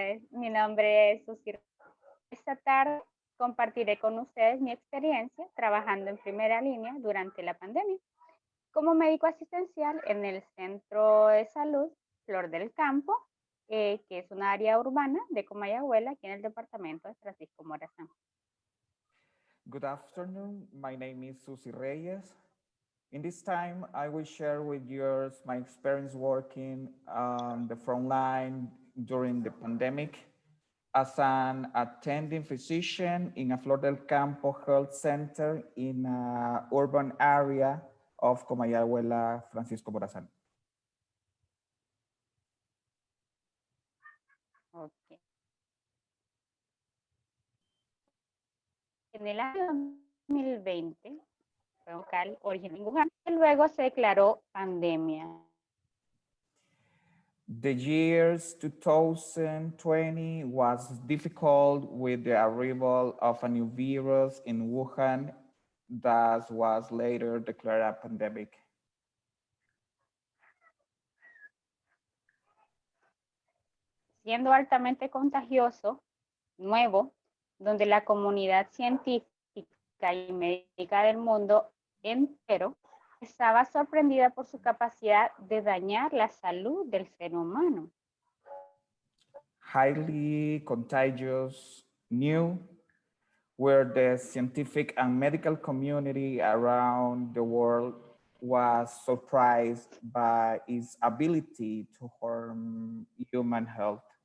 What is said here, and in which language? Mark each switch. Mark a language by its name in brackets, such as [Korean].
[Spanish] Mi nombre es Susi. Esta tarde compartiré con ustedes mi experiencia trabajando en primera línea durante la pandemia como médico asistencial en el Centro de Salud Flor del Campo, que es una área urbana de Comayagüela, aquí en el departamento de Francisco Morazán. [English] Good afternoon, my name is Susi Reyes. In this time, I will share with you my experience working on the front line during the pandemic as an attending physician in a Flor del Campo health center in an urban area of Comayagüela Francisco Morazán. Okay. [Spanish] En el año 2020 fue un local original en Wuhan y luego se declaró pandemia. [English] The years 2020 was difficult with the arrival of a new virus in Wuhan that was later declared a pandemic. [Spanish] Siendo altamente contagioso, nuevo, donde la comunidad científica y médica del mundo entero estaba sorprendida por su capacidad de dañar la salud del ser humano. [English] Highly contagious, new, where the scientific and medical community around the world was surprised by its ability to harm human health.